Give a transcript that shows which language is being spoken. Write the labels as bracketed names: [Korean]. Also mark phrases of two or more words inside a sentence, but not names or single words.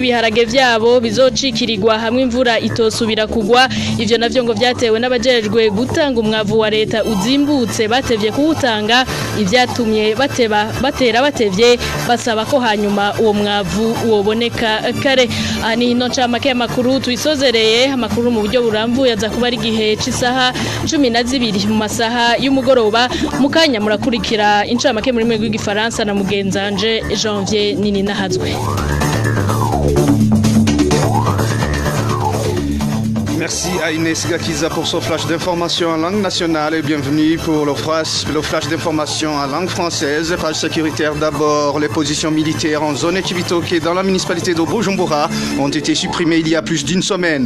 [Rundi] ibiharage vyabo bizocikirirwa hamwe imvura itosubira kugwa ivyo navyo ngo vyatewe n'abajejwe gutanga umwavu wa leta uzimbutse batevye kuwutanga ivyatumye batera batevye basaba ko hanyuma uwo mwavu woboneka kare ani hino ncamake y'amakuru tuyisozereye amakuru mu buryo burambuye aza kuba ari gihe c'isaha 12 mu masaha y'umugoroba mukanya murakurikira incamake muri mwe rw'igifaransa na mugenzanje Janvier Nini Nahazwe. [French] Merci à Inès Gakiza pour son flash d'information en langue nationale et bienvenue pour le flash d'information en langue française. Page sécuritaire d'abord, les positions militaires en zone Cibitoke dans la municipalité de Bujumbura ont été supprimées il y a plus d'une semaine.